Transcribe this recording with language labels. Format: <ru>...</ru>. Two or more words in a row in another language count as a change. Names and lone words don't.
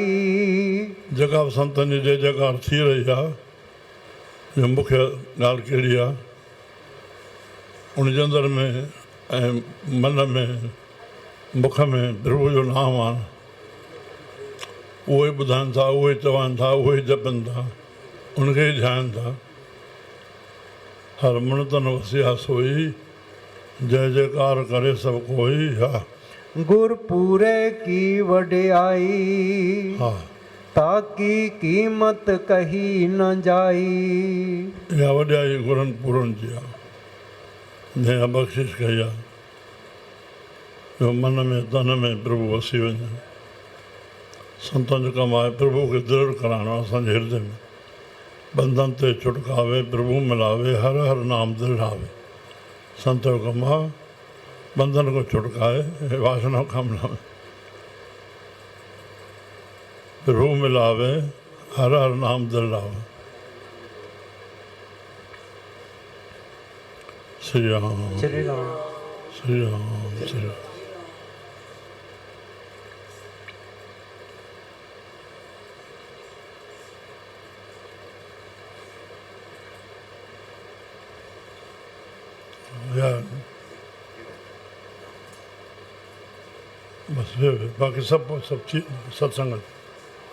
<sd>जगह संतन जी जय जयकार थी रही आहे। जो मुख्य ॻाल्हि कहिड़ी आहे, उन जे अंदरि में ऐं मन में मुख में प्रभु जो नाम आहे। उहो ई ॿुधाइनि था, उहो ई चवनि था, उहो ई जपनि था, उनखे ई ध्यानु था।</sd> <pa>ਹਰ ਮਨ ਤਨ ਵਸਿਆ ਸੋਈ, ਜੈ ਜੈਕਾਰ ਕਰੇ ਸਭ ਕੋਈ।</pa> <sd>हा।</sd> <pa>ਗੁਰਪੂਰੇ ਕੀ ਵਡਿਆਈ,</pa> <sd>हाँ।</sd> <pa>ਤਾਕੀ ਕੀਮਤ ਕਹੀ ਨ ਜਾਈ।</pa> <sd>इहा वॾाई गुरनि पुरनि जी आहे, जंहिं बख़्शिश कई आहे जो मन में तन में प्रभु वसी वञे। संतनि जो कमु आहे प्रभु खे दृढ़ कराइणो असांजे हृदय में।</sd> <pa>ਬੰਧਨ ਤੇ ਛੁਟਕਾਵੇ, ਪ੍ਰਭੂ ਮਿਲਾਵੇ, ਹਰ ਹਰ ਨਾਮ ਦ੍ਰਿੜਾਵੇ।</pa> <sd>संत जो कमु आहे बंधन को छुटकाए, वासना खां मिलावे,</sd> <pa>ਪ੍ਰਭੂ ਮਿਲਾਵੇ, ਹਰ ਹਰ ਨਾਮ ਦ੍ਰਿੜਾਵੇ।</pa> <sd>श्री राम श्री राम श्री राम श्री राम।</sd> <hi>यार बस बाकी सब चीज सत्संग।</hi>